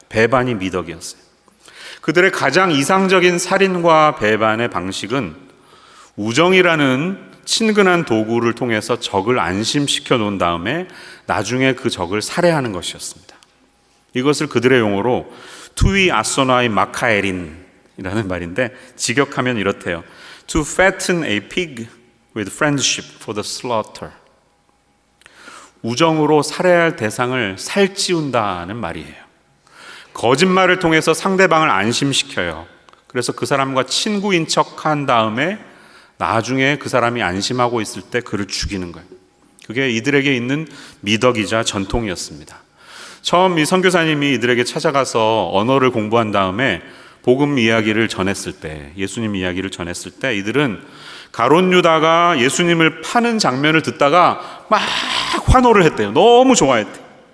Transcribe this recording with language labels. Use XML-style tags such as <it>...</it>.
<ko>배반이 미덕이었어요. 그들의 가장 이상적인 살인과 배반의 방식은 우정이라는 친근한 도구를 통해서 적을 안심시켜 놓은 다음에 나중에 그 적을 살해하는 것이었습니다. 이것을 그들의 용어로 투이 아소나이 마카에린이라는 말인데 직역하면 이렇대요.</ko> <en>To fatten a pig with friendship for the slaughter.</en> <ko>우정으로 살해할 대상을 살찌운다는 말이에요. 거짓말을 통해서 상대방을 안심시켜요. 그래서 그 사람과 친구인 척한 다음에 나중에 그 사람이 안심하고 있을 때 그를 죽이는 거예요. 그게 이들에게 있는 미덕이자 전통이었습니다. 처음 이 선교사님이 이들에게 찾아가서 언어를 공부한 다음에 복음 이야기를 전했을 때, 예수님 이야기를 전했을 때 이들은 가룟 유다가 예수님을 파는 장면을 듣다가 막 환호를 했대요. 너무 좋아했대요.</ko>